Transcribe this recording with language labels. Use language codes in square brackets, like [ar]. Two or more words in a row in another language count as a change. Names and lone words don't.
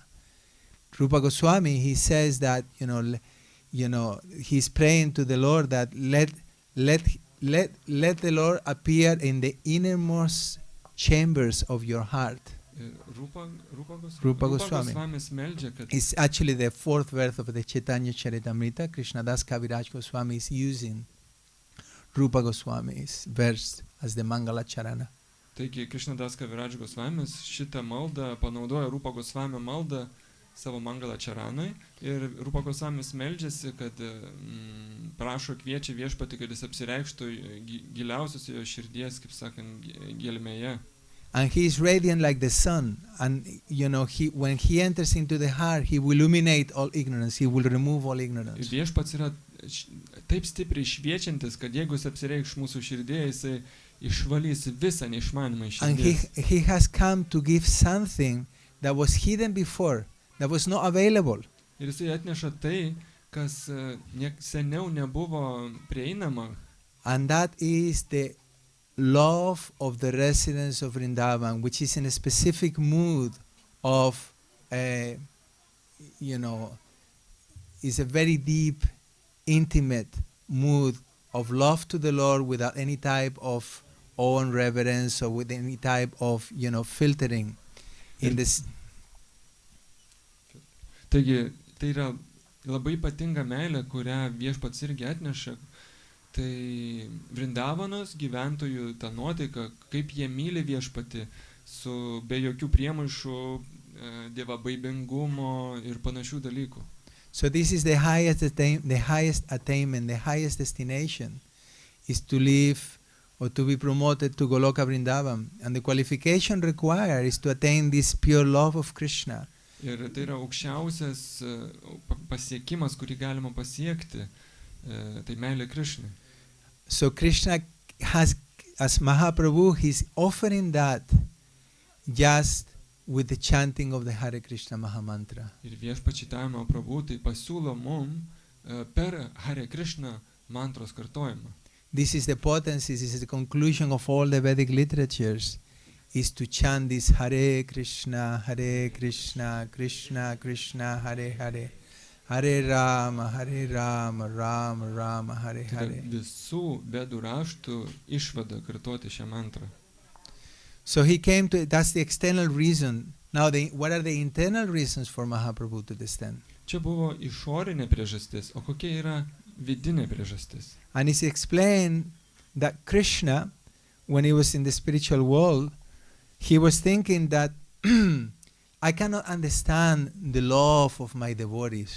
[en] Rupa Goswami, he says that, he's praying to the Lord that let the Lord appear in the innermost chambers of your heart. [lt] Rupa Goswami meldžia, kad [en] It's actually the fourth verse of the Chaitanya Charitamrita. Krishnadas Kaviraj Goswami is using Rupa Goswami's verse as the Mangala Charana. [lt] Taigi Krishnadas Kaviraj Gosvamis šitą maldą panaudoja Rupa Gosvamio maldą savo Mangala Charanui ir Rupa Gosvamis meldžiasi, kad prašo, kviečia viešpatį, kad jis apsireikštų giliausios jo širdies, kaip sakant, gelmėje. [en] And he is radiant like the sun, and when he enters into the heart, he will illuminate all ignorance, he will remove all ignorance. [lt] Ir viešpats yra taip stipriai šviečiantis, kad jeigu jis apsireikš mūsų širdėje, jisai išvalys visą neišmanimą iš širdies. [en] And he has come to give something that was hidden before, that was not available. [lt] Ir jisai atneša tai, kas seniau nebuvo prieinama. [en] And that is the love of the residents of Vrindavan, which is in a specific mood of, is a very deep, intimate mood of love to the Lord without any type of awe and reverence or with any type of, filtering in this. [lt] Taigi, tai yra labai ypatinga meilė, kurią viešpats irgi atneša. Tai Vrindavanos gyventojų ta nuotaika, kaip jie myli viešpatį, be jokių priemaišų, dievabaibingumo ir panašių dalykų. [en] So this is the highest attainment, the highest destination is to live or to be promoted to Goloka Vrindavan. And the qualification required is to attain this pure love of Krishna. [lt] Ir tai yra aukščiausias pasiekimas, kurį galima pasiekti, tai meilė Krishnai. [en] So Krishna has, as Mahaprabhu, he's offering that just with the chanting of the Hare Krishna Mahamantra. [lt] Ir viešpačiai Mahaprabhu tai pasiūlo mum per Hare Krishna mantros kartojimą. [en] This is the potency, this is the conclusion of all the Vedic literatures, is to chant this Hare Krishna, Krishna Krishna, Hare Hare, Hare Rama, Rama Rama, Hare Hare. [lt] Visų vedų raštų išvada kartoti šią mantrą. [en] So he came to, that's the external reason. Now, what are the internal reasons for Mahaprabhu to descend? [lt] Čia buvo išorinė priežastis, o kokia yra vidinė priežastis? [en] And it's explained that Krishna, when he was in the spiritual world, he was thinking that I cannot understand the love of my devotees.